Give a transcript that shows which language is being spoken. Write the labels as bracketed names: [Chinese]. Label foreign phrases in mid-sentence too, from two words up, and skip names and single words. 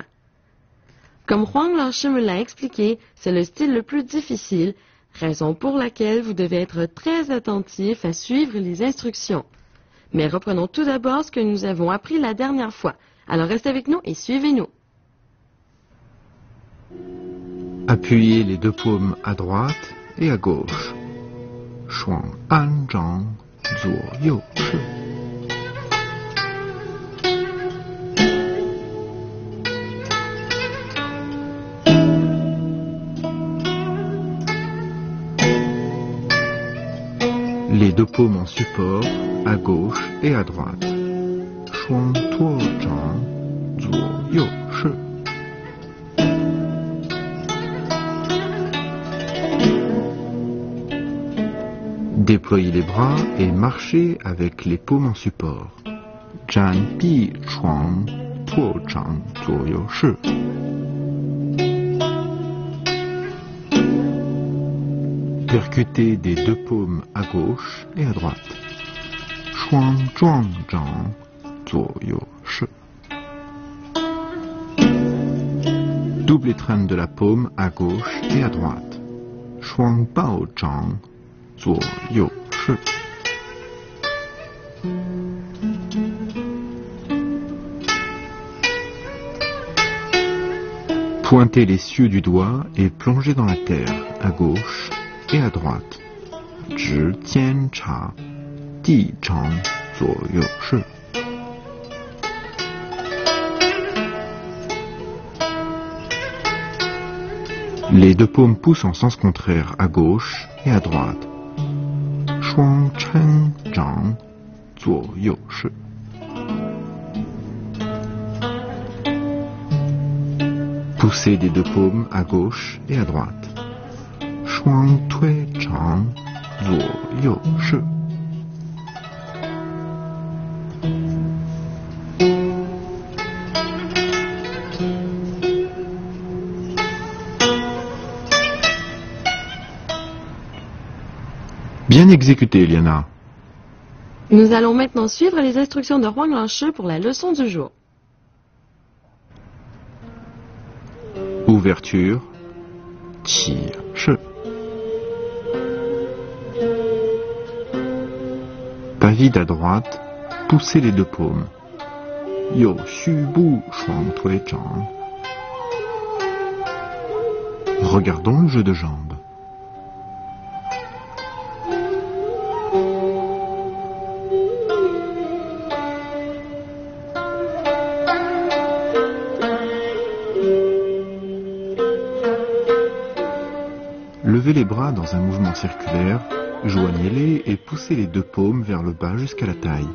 [French] Comme Huang Lanshi me l'a expliqué, c'est le style le plus difficile, raison pour laquelle vous devez être très attentif à suivre les instructions. Mais reprenons tout d'abord ce que nous avons appris la dernière fois. Alors restez avec nous et suivez-nous. appuyez les deux paumes à droite et à gauche. [Chinese] 双安掌左右是 [French] Les deux paumes en support à gauche et à droite. [Chinese] 双托掌左右是 [French] Déployez les bras et marchez avec les paumes en support. [Chinese] 展臂床托掌左右是 [French] Percutez des deux paumes à gauche et à droite. [Chinese] 双撞掌左右是 [French] Double étreinte de la paume à gauche et à droite. [Chinese] 双抱掌左右是 [French] Pointez les cieux du doigt et plongez dans la terre à gauche et à droite. [Chinese] 指尖插地长左右是 [French] Les deux paumes poussent en sens contraire à gauche et à droite. [Chinese] 双撑掌左右是 [French] Poussez des deux paumes à gauche et à droite. [Chinese] 双推掌左右是 [French] Bien exécuté, Eliana. Nous allons maintenant suivre les instructions de Huang Lanshi pour la leçon du jour. Ouverture. [Chinese] 起势 [French] Pas vide à droite, poussez les deux paumes. [Chinese] 右虚步双推掌 [French] Regardons le jeu de jambes. Levez les bras dans un mouvement circulaire, joignez-les et poussez les deux paumes vers le bas jusqu'à la taille.